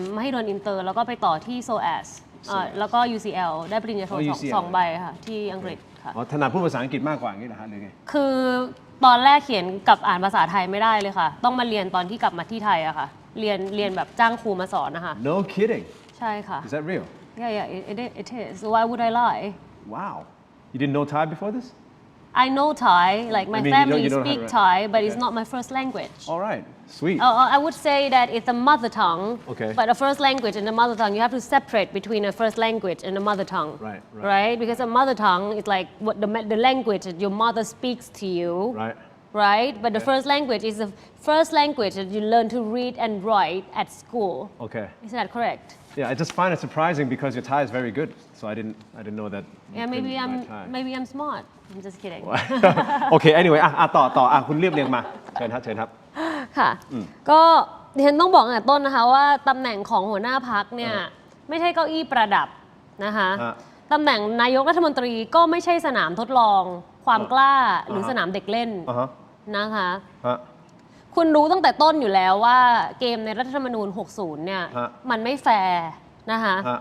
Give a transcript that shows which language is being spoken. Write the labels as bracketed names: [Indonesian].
[Thai] มหิดลอินเตอร์แล้วก็ไปต่อที่โซแอสแล้วก็ UCL ได้ปริญญาโท UCL สองใบค่ะที่อังกฤษค่ะ ถนัดพูดภาษาอังกฤษมากกว่าอย่างนี้เหรอฮะหรือไง คือตอนแรกเขียนกับอ่านภาษาไทยไม่ได้เลยค่ะ ต้องมาเรียนตอนที่กลับมาที่ไทยอะค่ะเรียนแบบจ้างครูมาสอนนะคะ [English] No kidding [Thai] ใช่ค่ะ [English] Is that real Yeah, it is. Why would I lie? Wow You didn't know Thai before this I know Thai, like my I mean, family you don't speak have- Thai, but it's okay. not my first language. All right Sweet I would say that it's a mother tongue, Okay. but a first language and a mother tongue, you have to separate between a first language and a mother tongue. Right. Because a mother tongue is like what the language that your mother speaks to you. Right Right? But the first language is the first language that you learn to read and write at school. Okay Isn't that correct? Yeah, I just find it surprising because your Thai is very good. So I didn't know that. Yeah, you can write Thai. maybe I'm smart. I'm just kidding. [Thai] โอเค anyway ต่อคุณเรียบเรียงมาเชิญครับ ค่ะ ก็ดิฉันต้องบอกตั้งแต่ต้นนะคะว่าตำแหน่งของหัวหน้าพักเนี่ยไม่ใช่เก้าอี้ประดับนะคะตำแหน่งนายกรัฐมนตรีก็ไม่ใช่สนามทดลองความกล้าหรือสนามเด็กเล่นนะคะคุณรู้ตั้งแต่ต้นอยู่แล้วว่าเกมในรัฐธรรมนูญ 60 เนี่ยมันไม่แฟร์นะคะ